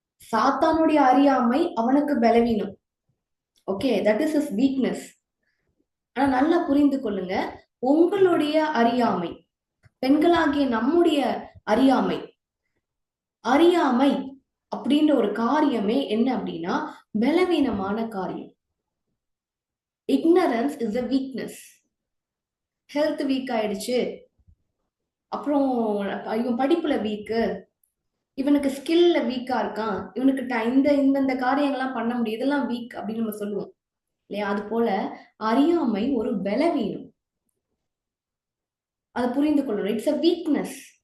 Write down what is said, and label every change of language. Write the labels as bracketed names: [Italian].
[Tamil] சாத்தானுடைய அறியாமை அவனுக்கு பலவீனம். Okay, [English] That is his weakness. [Tamil] ஆனா நல்லா புரிந்து கொள்ளுங்க, உங்களுடைய அறியாமை, பெண்களாகிய நம்முடைய அறியாமை அப்படின்ற ஒரு காரியமே என்ன அப்படின்னா பலவீனமான காரியம். [English] ignorance is a weakness. [Tamil] Health week ஆயிடுச்சு, அப்புறம் இவன் படிப்புல வீக்கு, இவனுக்கு ஸ்கில்ல வீக்கா இருக்கான், இவனுக்கு இந்த காரியங்கள்லாம் பண்ண முடியும், இதெல்லாம் வீக் அப்படின்னு நம்ம சொல்லுவோம் இல்லையா? அது போல அறியாமை ஒரு பலவீனம். அது புரிந்து கொள்ளணும். [English] It's a weakness.